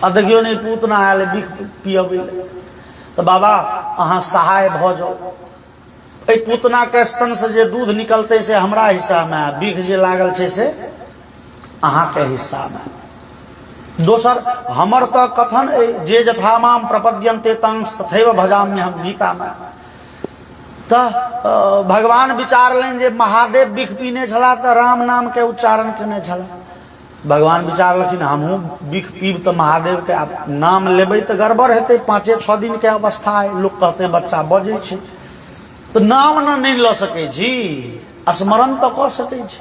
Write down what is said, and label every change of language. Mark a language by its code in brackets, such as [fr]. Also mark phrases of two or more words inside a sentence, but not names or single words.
[mai] आ देखियो नहीं पूतना आयल बिख पियबै। तो बाबा अहाँ सहाय भ जाओ, ए पूतना के स्तन से जे दूध निकलते से हमरा हिस्सा में, बिख जे लागल छै से अहाँ के हिस्सा में। दोसर हमर तो कथन जे [sa] जथामाम प्रपद्यन्ते तंस तथैव भजाम्य हम [mai] गीता में। तो भगवान विचारलनि जे महादेव बिख पीने छला तो राम नाम के उच्चारण केने छला। भगवान विचारलखिन हमहूँ बिख पीब तो महादेव के नाम लेबै तो गड़बड़ हेतै। 5-6 दिन के अवस्था है, लोग कहते बच्चा बजै छै तो नाम न नहीं ल सकै छी, स्मरण तो कऽ सकै छी।